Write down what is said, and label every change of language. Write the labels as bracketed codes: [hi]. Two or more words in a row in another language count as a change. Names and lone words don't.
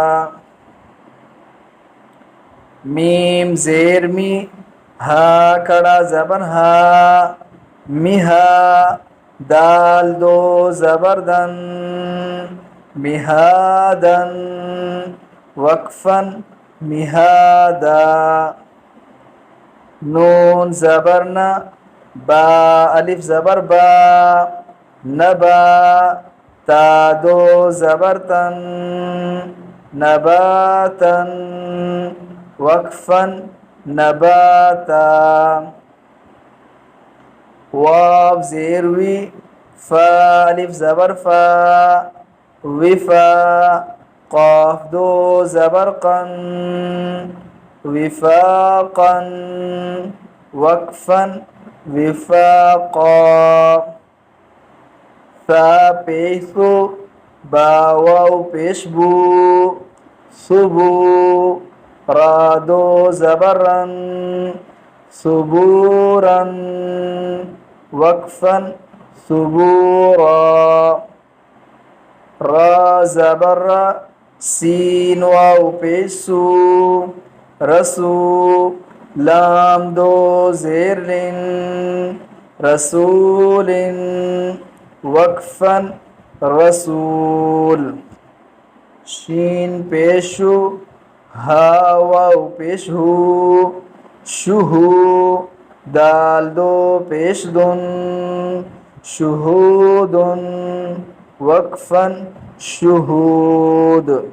[ur] میم زیر می، ہا کڑا زبر ہا، مہا دال دو زبر دن، مہادن وقفا مہادا. نون زبر نا، با الف زبر با، نبا تا دو زبر تن، نباتا وقفا نباتا. واو زیر وی، فا الف زبر فا، وفا قاف دو زبر قن، وفاقا وقفا وفاقا. ثا پیسو، با واو پیش بو، صبو را دو زبرن، صبورا وقفا صبورا. را زبر را، سین واو پیش سو، رسو لام دو زیر لن، رسول وقفا رسول. شین پیشو، ہا واو پیش ہو، شہو دال دو پیش دن، شہود وقفا شہود.